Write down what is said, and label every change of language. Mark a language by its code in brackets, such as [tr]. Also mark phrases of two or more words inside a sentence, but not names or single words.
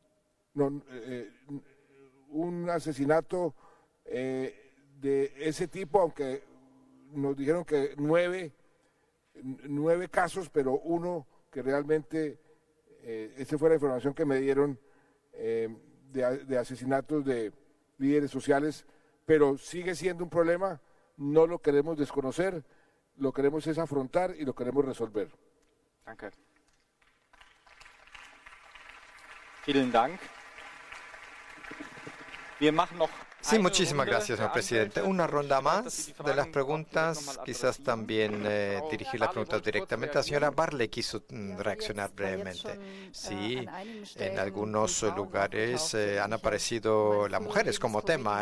[es] asesinato de ese tipo, aunque nos dijeron que 9 casos, pero uno que realmente, esa fue la información que me dieron de asesinatos de líderes sociales, pero sigue siendo un problema, no lo queremos desconocer, lo queremos es afrontar y lo queremos resolver. [de] Danke. Vielen Dank. Wir machen noch [es] Sí, muchísimas gracias, señor presidente. Una ronda más de las preguntas, quizás también dirigir las preguntas directamente. La señora Barley quiso reaccionar brevemente. Sí, en algunos lugares han aparecido las mujeres como tema.